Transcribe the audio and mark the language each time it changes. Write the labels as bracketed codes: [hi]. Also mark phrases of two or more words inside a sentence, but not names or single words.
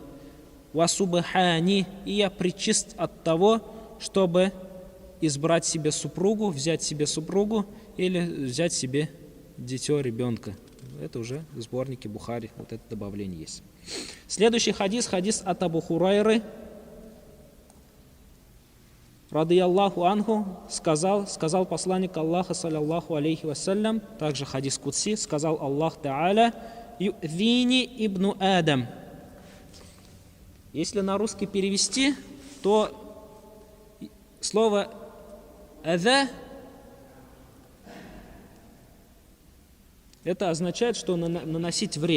[ru] «Васубхани», и я причист от того, чтобы избрать себе супругу, взять себе супругу или взять себе дитё, ребенка. Это уже в сборнике Бухари, вот это добавление есть. Следующий хадис от Абу Хурайры, [ar] رضي الله عنه, [ru] сказал посланник Аллаха, [ar] صلى الله عليه وسلم, [ru] также хадис кудси, сказал Аллах Та'аля: [ar] «يؤذيني ابن آدم». [ru] Если на русский перевести, то слово «адha» это означает, что наносить вред.